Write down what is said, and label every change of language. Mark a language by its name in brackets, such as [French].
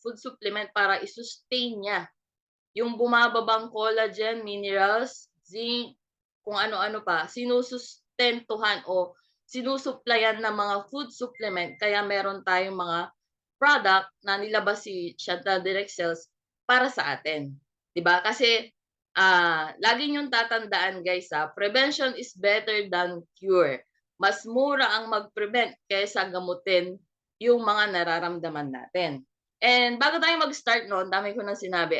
[Filipino] Food supplement para i-sustain niya yung bumababang collagen, minerals, zinc, kung ano-ano pa, sinusustentuhan o sinusuplayan ng mga food supplement kaya meron tayong mga product na nilabas si Chantal Direct Sales para sa atin, 'di ba? Kasi, lagi niyong tatandaan [English] guys, prevention is better than cure. [Filipino] Mas mura ang mag-prevent kaysa gamutin yung mga nararamdaman natin. And bago tayo mag-start 'no, ang dami ko ng sinabi.